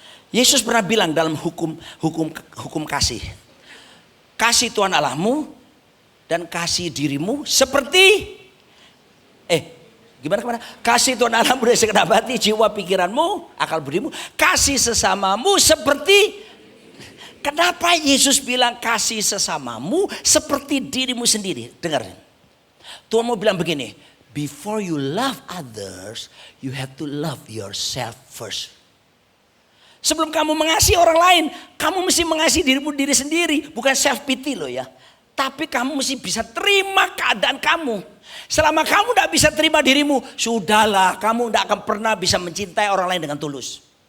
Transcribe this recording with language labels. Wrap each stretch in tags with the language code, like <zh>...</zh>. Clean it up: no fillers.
<id>Yesus pernah bilang dalam hukum kasih. Kasih Tuhan Allahmu dan kasih dirimu seperti gimana? Kasih Tuhan Allahmu dari segenap hati, jiwa, pikiranmu, akal budimu. Kasih sesamamu seperti. Kenapa Yesus bilang kasih sesamamu seperti dirimu sendiri? Dengarin. Tuhan mau bilang begini.</id> <en>Before you love others, you have to love yourself first.</en> <id>Sebelum kamu mengasihi orang lain, kamu mesti mengasihi dirimu diri sendiri. Bukan self pity loh ya. Tapi kamu mesti bisa terima keadaan kamu. Selama kamu tidak bisa terima dirimu, sudahlah kamu tidak akan pernah bisa mencintai orang lain dengan tulus.</id>